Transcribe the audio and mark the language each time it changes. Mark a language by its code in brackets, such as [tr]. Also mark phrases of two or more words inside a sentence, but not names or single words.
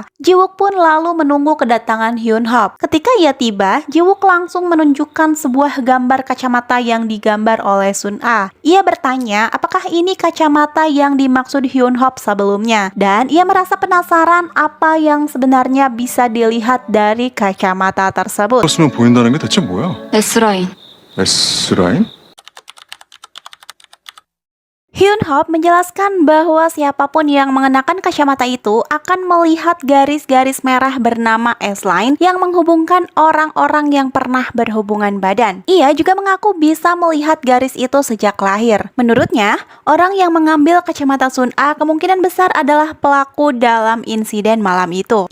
[id] Jiwook pun lalu menunggu kedatangan Hyun-hop. Ketika ia tiba, Jiwook langsung menunjukkan sebuah gambar kacamata yang digambar oleh Sun-a. Ia bertanya apakah ini kacamata yang dimaksud Hyun-hop sebelumnya. Dan ia merasa penasaran apa yang sebenarnya bisa dilihat dari kacamata tersebut. [ko] 쓰면 보인다는 게 대체 뭐야? S라인. S라인? [id] Hyun-hop menjelaskan bahwa siapapun yang mengenakan kacamata itu akan melihat garis-garis merah bernama S-line yang menghubungkan orang-orang yang pernah berhubungan badan. Ia juga mengaku bisa melihat garis itu sejak lahir. Menurutnya, orang yang mengambil kacamata Sun-a kemungkinan besar adalah pelaku dalam insiden malam itu.